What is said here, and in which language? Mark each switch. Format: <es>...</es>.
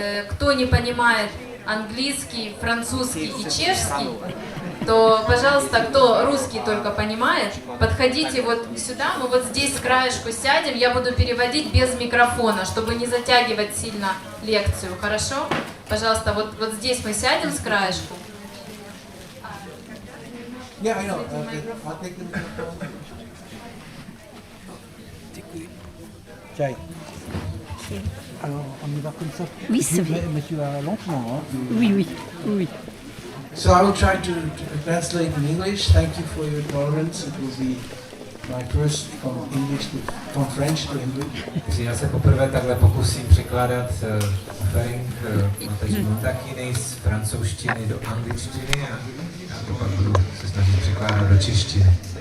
<ru>Кто не понимает английский, французский и чешский, то, пожалуйста, кто русский только понимает, подходите вот сюда, мы вот здесь с краешку сядем, я буду переводить без микрофона, чтобы не затягивать сильно лекцию, хорошо? Пожалуйста, вот здесь мы сядем с краешку.</ru> <en>Yeah, I know. I'll take the microphone.</en> <fr>Jai. Alors, on y va comme ça. Oui, c'est vrai. Mais tu vas lentement, hein? Oui.</fr> <en>So I will try to translate in English. Thank you for your tolerance. It will be my first from English from French to English.</en> <cs>Takže já se poprvé takhle pokusím překládat offering Mataji Moндакини z francouzštiny do angličtiny a pak budu se snažit překládat do češtiny.</cs>